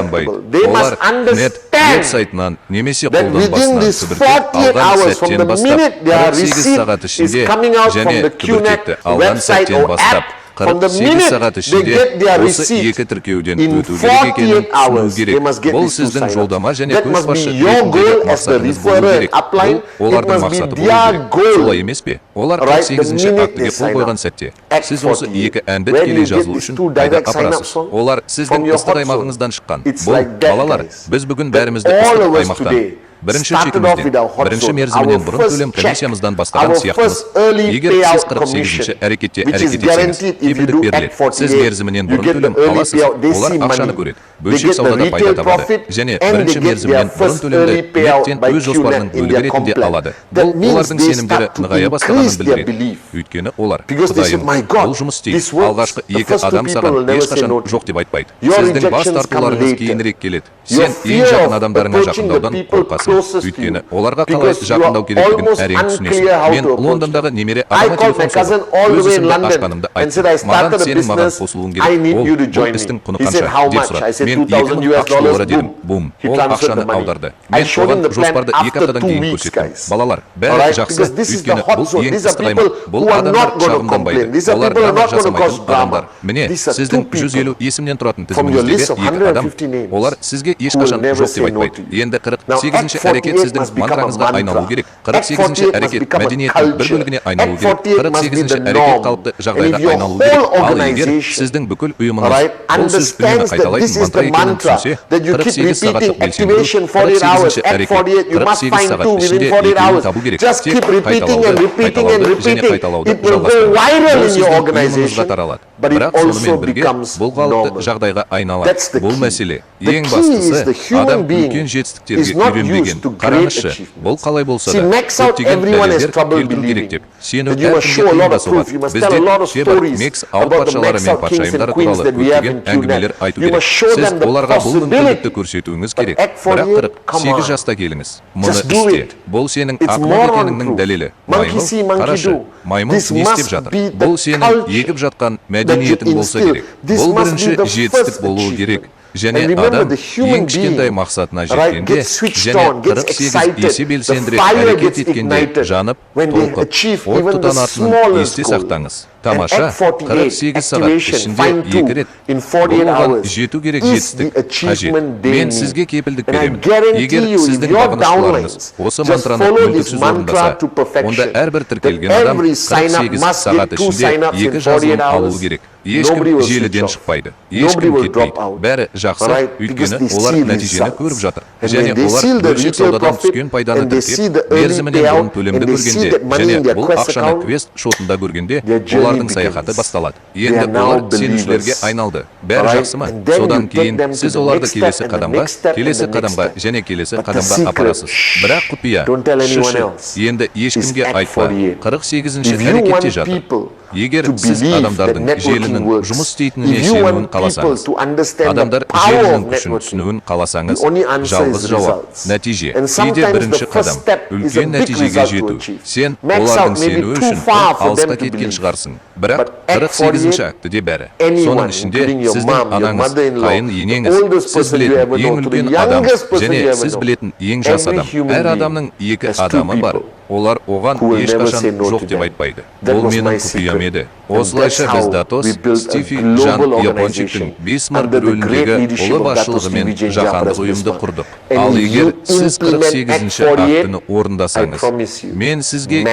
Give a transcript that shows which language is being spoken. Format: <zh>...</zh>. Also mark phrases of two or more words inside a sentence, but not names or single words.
<en>people. They</en> <kk>олар</kk> <en>must understand</en> <kk>веб-сайтынан немесе</kk> <en>that within</en> <kk>қолданбасынан</kk> <en>this</en> <kk>түбіртек 48 алған</kk> <en>hours from</en> <kk>сәттен</kk> <en>the</en> <kk>бастап</kk> <en>minute their</en> <kk>48 сағат</kk> <en>receipt is</en> <kk>ішінде</kk> <en>coming out from</en> <kk>және</kk> <en>the QNet</en> <kk>түбіртекті алған</kk> <en>website</en> <kk>сәттен</kk> <en>or</en> <kk>бастап</kk> <en>app, from the 48 minute</en> <kk>сағат</kk> <en>they</en> <kk>ішінде</kk> <en>get their</en> <kk>осы</kk> <en>receipt,</en> <kk>екі тіркеуден</kk> <en>in</en> <kk>өту керек екенін 48 түсіну</kk> <en>hours, they</en> <kk>керек.</kk> <en>must get</en> <kk>Бұл</kk> <en>these two</en> <kk>сіздің</kk> <en>sign-ups.</en> <kk>жолдама және</kk> <en>That must</en> <kk>көшбасшы</kk> <en>be your</en> <kk>ретіндегі</kk> <en>goal as the</en> <kk>мақсатыңыз болу</kk> <en>referrer</en> <kk>керек.</kk> <en>upline.</en> <kk>Бұл</kk> <en>It</en> <kk>олардың</kk> <en>must be</en> <kk>мақсаты болу</kk> <en>their</en> <kk>керек.</kk> <en>goal.</en> <kk>Солай емес пе? Олар</kk> <en>Right, the</en> <kk>48-ші</kk> <en>minute</en> <kk>актіге</kk> <en>they</en> <kk>қол</kk> <en>sign</en> <kk>қойған</kk> <en>up.</en> <kk>сәтте</kk> <en>Act</en> <kk>сіз осы 48. екі әнді</kk> <en>Where do</en> <kk>тікелей</kk> <en>you get</en> <kk>жазу</kk> <en>these</en> <kk>үшін</kk> <en>two</en> <kk>қайда</kk> <en>direct sign-ups</en> <kk>апарасыз.</kk> <en>from?</en> <kk>Олар</kk> <en>From</en> <kk>сіздің</kk> <en>your</en> <kk>ыстық</kk> <en>hot zone.</en> <kk>аймағыңыздан шыққан.</kk> <en>It's</en> <kk>Бұл</kk> <en>like that,</en> <kk>балалар,</kk> <en>guys.</en> <kk>біз бүгін</kk> <en>That</en> <kk>бәрімізді</kk> <en>all</en> <kk>ыстық</kk> <en>of us</en> <kk>аймақтан</kk> <en>today</en> <kk>бірінші</kk> <en>started off with</en> <kk>чекімізде,</kk> <en>our hot</en> <kk>бірінші</kk> <en>zone.</en> <kk>мерзімінен</kk> <en>Our</en> <kk>бұрын</kk> <en>first</en> <kk>төлем</kk> <en>check,</en> <kk>комиссиямыздан бастаған</kk> <en>our</en> <kk>сияқтымыз.</kk> <en>first early</en> <kk>Егер сіз</kk> <en>payout</en> <kk>48-ші әрекетте</kk> <en>which is</en> <kk>әрекет етсеңіз,</kk> <en>guaranteed if you</en> <kk>кепілдік</kk> <en>do</en> <kk>беріледі.</kk> <en>Act 48,</en> <kk>Сіз мерзімінен</kk> <en>you</en> <kk>бұрын</kk> <en>get the</en> <kk>төлем</kk> <en>early</en> <kk>аласыз,</kk> <en>payout, they</en> <kk>олар</kk> <en>see</en> <kk>ақшаны</kk> <en>money.</en> <kk>көреді.</kk> <en>They</en> <kk>Бөлшек</kk> <en>get the</en> <kk>саудада пайда</kk> <en>retail</en> <kk>табады.</kk> <en>profit</en> <kk>Және</kk> <en>and</en> <kk>бірінші</kk> <en>they get</en> <kk>мерзімінен</kk> <en>their</en> <kk>бұрын</kk> <en>first</en> <kk>төлемді</kk> <en>early payout</en> <kk>неттен</kk> <en>by</en> <kk>өз жоспарының</kk> <en>QNet in</en> <kk>бөлігі</kk> <en>their</en> <kk>ретінде</kk> <en>complex.</en> <kk>алады.</kk> <en>That</en> <kk>Бұл</kk> <en>means</en> <kk>олардың</kk> <en>they</en> <kk>сенімдері</kk> <en>start to</en> <kk>нығая бастағанын</kk> <en>increase their</en> <kk>білдіреді.</kk> <en>belief.</en> <kk>Өйткені олар,</kk> <en>Because they say,</en> <kk>Құдайым,</kk> <en>"My God,</en> <kk>бұл жұмыс істейді.</kk> <en>this works."</en> <kk>Алғашқы</kk> <en>The</en> <kk>екі</kk> <en>first two</en> <kk>адам</kk> <en>people</en> <kk>саған</kk> <en>will never say</en> <kk>ешқашан</kk> <en>no to</en> <kk>жоқ деп айтпайды.</kk> <en>Your</en> <kk>Сіздің бас</kk> <en>rejections come</en> <kk>тартуларыңыз</kk> <en>later.</en> <kk>кейінірек келеді.</kk> <en>Your</en> <kk>Сен ең</kk> <en>fear</en> <kk>жақын</kk> <en>of</en> <kk>адамдарыңа</kk> <en>approaching the</en> <kk>жақындаудан</kk> <en>people</en> <kk>қорқасың.</kk> <en>closest to</en> <kk>Өйткені</kk> <en>you.</en> <kk>оларға қалай</kk> <en>Because you</en> <kk>жақындау</kk> <en>are</en> <kk>керектігін</kk> <en>almost</en> <kk>әрең түсінесің.</kk> <en>unclear how</en> <kk>Мен</kk> <en>to approach</en> <kk>Лондондағы немере</kk> <en>I</en> <kk>ағама</kk> <en>called my</en> <kk>телефон</kk> <en>cousin</en> <kk>соғып,</kk> <en>all the</en> <kk>өз</kk> <en>way in</en> <kk>ісімді London ашқанымды</kk> <en>and said,</en> <kk>айттым.</kk> <en>"I</en> <kk>Маған</kk> <en>started a</en> <kk>сенің маған</kk> <en>business.</en> <kk>қосылуың</kk> <en>I</en> <kk>керек.</kk> <en>need</en> <kk>Ол</kk> <en>you to</en> <kk>бұл</kk> <en>join me."</en> <kk>істің құны</kk> <en>He said,</en> <kk>қанша</kk> <en>"How</en> <kk>деп</kk> <en>much?" I</en> <kk>сұрады.</kk> <en>said,</en> <kk>Мен $2,000 $2000 дедім.</kk> <en>Boom.</en> <kk>Бум.</kk> <en>He</en> <kk>Ол</kk> <en>transferred</en> <kk>ақшаны</kk> <en>the money.</en> <kk>аударды.</kk> <en>I</en> <kk>Мен</kk> <en>showed him</en> <kk>оған</kk> <en>the plan</en> <kk>жоспарды 2</kk> <en>after</en> <kk>аптадан 2 кейін</kk> <en>weeks,</en> <kk>көрсеттім.</kk> <en>guys.</en> <kk>Балалар,</kk> <en>All</en> <kk>бәрі</kk> <en>right?</en> <kk>жақсы.</kk> <en>Because this is the</en> <kk>Өйткені</kk> <en>hot</en> <kk>бұл</kk> <en>zone.</en> <kk>ең</kk> <en>These are</en> <kk>ыстық аймақ.</kk> <en>people</en> <kk>Бұл</kk> <en>who are</en> <kk>адамдар</kk> <en>not going to</en> <kk>шағымданбайды.</kk> <en>complain. These are</en> <kk>Олар</kk> <en>people who are</en> <kk>драма</kk> <en>not going to cause</en> <kk>жасамайтын адамдар.</kk> <en>drama.</en> <kk>Міне,</kk> <en>These are</en> <kk>сіздің</kk> <en>2 people</en> <kk>150 есімнен тұратын</kk> <en>from your list</en> <kk>тізіміңіздегі</kk> <en>of</en> <kk>2 адам.</kk> <en>150 names</en> <kk>Олар сізге</kk> <en>who will</en> <kk>ешқашан</kk> <en>never</en> <kk>жоқ</kk> <en>say</en> <kk>деп</kk> <en>no</en> <kk>айтпайды.</kk> <en>to you.</en> <kk>Енді</kk> <en>Now,</en> <kk>48-ші</kk> <en>Act</en> <kk>әрекет 48 сіздің</kk> <en>must become a</en> <kk>мантраңызға айналу</kk> <en>mantra.</en> <kk>керек.</kk> <en>Act</en> <kk>48-ші</kk> <en>48 must</en> <kk>әрекет</kk> <en>become a</en> <kk>мәдениеттің бір</kk> <en>culture.</en> <kk>бөлігіне айналу</kk> <en>Act</en> <kk>керек.</kk> <en>48 must be</en> <kk>48-ші</kk> <en>the</en> <kk>әрекет</kk> <en>norm.</en> <kk>қалыпты</kk> <en>And</en> <kk>жағдайға</kk> <en>if your</en> <kk>айналу керек.</kk> <en>whole</en> <kk>Ал егер</kk> <en>organization,</en> <kk>сіздің бүкіл</kk> <en>all</en> <kk>ұйымыңыз</kk> <en>right,</en> <kk>бұл сөз үнемі</kk> <en>understands that</en> <kk>қайталайтын</kk> <en>this is</en> <kk>мантра</kk> <en>the</en> <kk>екенін</kk> <en>mantra</en> <kk>түсінсе,</kk> <en>that you keep</en> <kk>48 сағаттық</kk> <en>repeating,</en> <kk>белсендіру,</kk> <en>activation 48 hours,</en> <kk>48-ші</kk> <en>Act</en> <kk>әрекет,</kk> <en>48, you must 48 find</en> <kk>сағат</kk> <en>2 within</en> <kk>ішінде 48 екеуін</kk> <en>hours.</en> <kk>табу керек.</kk> <en>Just</en> <kk>Тек</kk> <en>keep repeating and</en> <kk>қайталауды,</kk> <en>repeating and</en> <kk>қайталауды және</kk> <en>repeating.</en> <kk>қайталауды</kk> <en>It will go</en> <kk>жалғастыру.</kk> <en>viral</en> <kk>Бұл</kk> <en>in your</en> <kk>сіздің</kk> <en>organization,</en> <kk>ұйымыңызға таралады.</kk> <en>but it</en> <kk>Бірақ</kk> <en>also</en> <kk>сонымен бірге</kk> <en>becomes</en> <kk>бұл қалыпты</kk> <en>normal.</en> <kk>жағдайға айналады.</kk> <en>That's the</en> <kk>Бұл</kk> <en>key.</en> <kk>мәселе.</kk> <en>The</en> <kk>Ең</kk> <en>key is the</en> <kk>бастысы,</kk> <en>human</en> <kk>адам</kk> <en>being</en> <kk>үлкен</kk> <en>is</en> <kk>жетістіктерге</kk> <en>not</en> <kk>үйренбеген.</kk> <en>used to great</en> <kk>Қараңызшы,</kk> <en>achievements.</en> <kk>бұл қалай болса</kk> <en>See,</en> <kk>да,</kk> <en>max out</en> <kk>көптеген</kk> <en>everyone has</en> <kk>дәлелдер</kk> <en>trouble</en> <kk>келтіру керек</kk> <en>believing</en> <kk>деп. Сену</kk> <en>that you must show a</en> <kk>әркімге</kk> <en>lot</en> <kk>қиын</kk> <en>of proof. You</en> <kk>соғады.</kk> <en>must tell a</en> <kk>Бізде</kk> <en>lot of</en> <kk>шебір</kk> <en>stories max out about the</en> <kk>патшалары</kk> <en>max</en> <kk>мен</kk> <en>out kings</en> <kk>патшайымдары</kk> <en>and queens</en> <kk>туралы</kk> <en>that we have</en> <kk>көптеген</kk> <en>in</en> <kk>әңгімелер QNet. айту</kk> <en>You</en> <kk>керек.</kk> <en>must show</en> <kk>Сіз</kk> <en>them the</en> <kk>оларға бұл мүмкіндікті</kk> <en>possibility.</en> <kk>көрсетуіңіз</kk> <en>But</en> <kk>керек.</kk> <en>Act 48,</en> <kk>Бірақ come 48 on. жаста келіңіз. Мұны</kk> <en>Just do</en> <kk>істе.</kk> <en>it.</en> <kk>Бұл сенің</kk> <en>It's</en> <kk>ақымақ</kk> <en>moron</en> <kk>екеніңнің</kk> <en>proof.</en> <kk>дәлелі.</kk> <en>Monkey see, monkey</en> <kk>Қарашы,</kk> <en>do.</en> <kk>маймыл</kk> <en>This</en> <kk>не істеп</kk> <en>must</en> <kk>жатыр?</kk> <en>be the</en> <kk>Бұл сенің</kk> <en>culture</en> <kk>егіп жатқан</kk> <en>that you</en> <kk>мәдениетің болса</kk> <en>instill.</en> <kk>керек.</kk> <en>This</en> <kk>Бұл</kk> <en>must</en> <kk>бірінші</kk> <en>be the</en> <kk>жетістік</kk> <en>first</en> <kk>болуы керек.</kk> <en>achievement.</en> <kk>Және</kk> <en>And remember,</en> <kk>адам</kk> <en>the human</en> <kk>ең кішкентай</kk> <en>being,</en> <kk>мақсатына</kk> <en>right,</en> <kk>жеткенде</kk> <en>gets switched</en> <kk>және on, gets 48 excited, есе</kk> <en>the</en> <kk>белсендірек</kk> <en>fire</en> <kk>әрекет</kk> <en>gets</en> <kk>еткенде</kk> <en>ignited</en> <kk>жанып,</kk> <en>when they</en> <kk>толқып,</kk> <en>achieve</en> <kk>от</kk> <en>even the</en> <kk>тұтанатынын</kk> <en>smallest</en> <kk>есте</kk> <en>goal.</en> <kk>сақтаңыз.</kk> <en>And</en> <kk>Тамаша,</kk> <en>Act 48</en> <kk>48 сағат</kk> <en>activation,</en> <kk>ішінде</kk> <en>find 2 two</en> <kk>рет</kk> <en>in 48</en> <kk>бұл оған</kk> <en>hours</en> <kk>жету керек</kk> <en>is the</en> <kk>жетістік қажет.</kk> <en>achievement they</en> <kk>Мен</kk> <en>need.</en> <kk>сізге кепілдік</kk> <en>And I</en> <kk>беремін.</kk> <en>guarantee</en> <kk>Егер</kk> <en>you, if</en> <kk>сіздің</kk> <en>your</en> <kk>бағыныштыларыңыз</kk> <en>downlines</en> <kk>осы</kk> <en>just</en> <kk>мантраны</kk> <en>follow this</en> <kk>мүлтіксіз</kk> <en>mantra</en> <kk>орындаса,</kk> <en>to perfection,</en> <kk>онда әрбір</kk> <en>that</en> <kk>тіркелген адам</kk> <en>every sign up 48 must</en> <kk>сағат</kk> <en>get 2</en> <kk>ішінде</kk> <en>sign-ups in</en> <kk>2 жазылым 48 алуы</kk> <en>hours.</en> <kk>керек.</kk> <en>Nobody</en> <kk>Ешкім</kk> <en>will switch</en> <kk>желіден</kk> <en>off.</en> <kk>шықпайды.</kk> <en>Nobody</en> <kk>Ешкім</kk> <en>will drop</en> <kk>кетпейді.</kk> <en>out.</en> <kk>Бәрі жақсы,</kk> <en>All right? Because</en> <kk>өйткені</kk> <en>they</en> <kk>олар</kk> <en>see</en> <kk>нәтижені</kk> <en>results.</en> <kk>көріп жатыр.</kk> <en>And</en> <kk>Және</kk> <en>when they</en> <kk>олар</kk> <en>see the</en> <kk>бөлшек</kk> <en>retail</en> <kk>саудадан</kk> <en>profit,</en> <kk>түскен пайданы</kk> <en>and they see</en> <kk>тіркеп,</kk> <en>the early</en> <kk>мерзімінен</kk> <en>payout,</en> <kk>бұрын төлемді</kk> <en>and they see</en> <kk>көргенде,</kk> <en>that money</en> <kk>және</kk> <en>in their</en> <kk>бұл Quest ақшаны</kk> <en>account,</en> <kk>квест шотында көргенде,</kk> <en>their journey</en> <kk>олардың</kk> <en>begins.</en> <kk>саяхаты басталады.</kk> <en>They</en> <kk>Енді</kk> <en>are now</en> <kk>олар сенушілерге</kk> <en>believers.</en> <kk>айналды.</kk> <en>All</en> <kk>Бәрі</kk> <en>right?</en> <kk>жақсы ма?</kk> <en>And then</en> <kk>Содан</kk> <en>you take</en> <kk>кейін</kk> <en>them to</en> <kk>сіз</kk> <en>the</en> <kk>оларды</kk> <en>next step</en> <kk>келесі</kk> <en>and the</en> <kk>қадамға,</kk> <en>next step</en> <kk>келесі</kk> <en>and the next</en> <kk>қадамға</kk> <en>step.</en> <kk>және келесі</kk> <en>But the</en> <kk>қадамға</kk> <en>secret,</en> <kk>апарасыз. Бірақ құпия,</kk> <en>don't tell anyone</en> <kk>шышы,</kk> <en>else,</en> <kk>енді</kk> <en>is</en> <kk>ешкімге</kk> <en>Act</en> <kk>айтпа. 48. 48-ші</kk> <en>If you</en> <kk>әрекетте</kk> <en>want</en> <kk>жатыр.</kk> <en>people</en> <kk>Егер</kk> <en>to</en> <kk>сіз</kk> <en>believe that</en> <kk>адамдардың</kk> <en>networking</en> <kk>желінің</kk> <en>works,</en> <kk>жұмыс істейтініне</kk> <en>if you</en> <kk>сенуін</kk> <en>want people</en> <kk>қаласаңыз,</kk> <en>to understand the</en> <kk>адамдар</kk> <en>power</en> <kk>желінің</kk> <en>of</en> <kk>күшін</kk> <en>networking,</en> <kk>түсінуін қаласаңыз,</kk> <en>the only answer</en> <kk>жалғыз</kk> <en>is</en> <kk>жауап,</kk> <en>results.</en> <kk>нәтиже.</kk> <en>And</en> <kk>Кейде</kk> <en>sometimes</en> <kk>бірінші</kk> <en>the first</en> <kk>қадам,</kk> <en>step is a</en> <kk>үлкен</kk> <en>big</en> <kk>нәтижеге</kk> <en>result to</en> <kk>жету.</kk> <en>achieve.</en> <kk>Сен Max олардың</kk> <en>out may be</en> <kk>сенуі</kk> <en>too</en> <kk>үшін</kk> <en>far for</en> <kk>алысқа</kk> <en>them to</en> <kk>кеткен</kk> <en>believe.</en> <kk>шығарсың. Бірақ</kk> <en>But Act</en> <kk>48-ші актіде бәрі.</kk> <en>anyone,</en> <kk>Соның ішінде</kk> <en>including your</en> <kk>сіздің</kk> <en>mom, your</en> <kk>анаңыз,</kk> <en>mother-in-law,</en> <kk>қайын</kk> <en>the</en> <kk>енеңіз,</kk> <en>oldest</en> <kk>сіз</kk> <en>person you</en> <kk>білетін</kk> <en>ever</en> <kk>ең</kk> <en>know, to the</en> <kk>үлкен адам,</kk> <en>youngest person</en> <kk>және</kk> <en>you ever</en> <kk>сіз</kk> <en>know.</en> <kk>білетін ең жас</kk> <en>Every</en> <kk>адам.</kk> <en>human</en> <kk>Әр</kk> <en>being</en> <kk>адамның екі</kk> <en>has two</en> <kk>адамы бар.</kk> <en>people</en> <kk>Олар оған</kk> <en>who will never</en> <kk>ешқашан</kk> <en>say no</en> <kk>жоқ</kk> <en>to</en> <kk>деп</kk> <en>them.</en> <kk>айтпайды.</kk> <en>That</en> <kk>Бұл</kk> <en>was</en> <kk>менің</kk> <en>my</en> <kk>құпиям</kk> <en>secret.</en> <kk>еді.</kk> <en>And</en> <kk>Осылайша</kk> <en>that's</en> <kk>біз</kk> <en>how</en> <kk>Датос,</kk> <en>we built a</en> <kk>Стифи,</kk> <en>global</en> <kk>Жан</kk> <en>organization</en> <kk>Япончиктің Бисмарк</kk> <en>under the great</en> <kk>рөліндегі</kk> <en>leadership</en> <kk>ұлы</kk> <en>of Dato</en> <kk>басшылығымен Stevie J. жаһандық Jaffress ұйымды Bismarck. құрдық.</kk> <en>And</en> <kk>Ал</kk> <en>if</en> <kk>егер</kk> <en>you</en> <kk>сіз</kk> <en>implement</en> <kk>48-ші</kk> <en>Act 48,</en> <kk>актіні орындасаңыз,</kk> <en>I promise you,</en> <kk>мен сізге</kk> <en>max</en>